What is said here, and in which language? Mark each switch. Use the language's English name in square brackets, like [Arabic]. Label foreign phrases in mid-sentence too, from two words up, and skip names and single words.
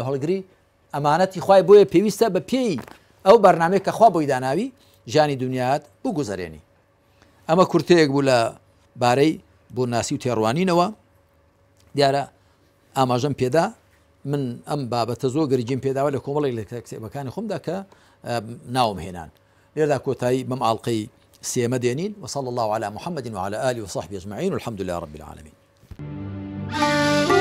[Central Kurdish] هەڵگری ئەمانەتی خوای بۆیە پێویستە بە پێی ئەو بەرنامەیە کە خوا بۆی داناوی ژیانی دنیات بگوزارێنی ئەمە کورتەیەک بوو لە بارەی بۆ ناسی و تێڕوانینەوە دیارە ئاماژەم پێدا من ئەم بابەتە زۆر گەرجیم پێداوە لە کۆمەڵێک لە کتێبەکانی خۆمدا کە ناوم هێنان لێردا کۆتایی بەم ئاڵلقەی سێمە دێنین [Arabic] وصلى الله على محمد وعلى آله وصحبه أجمعين والحمد لله رب العالمين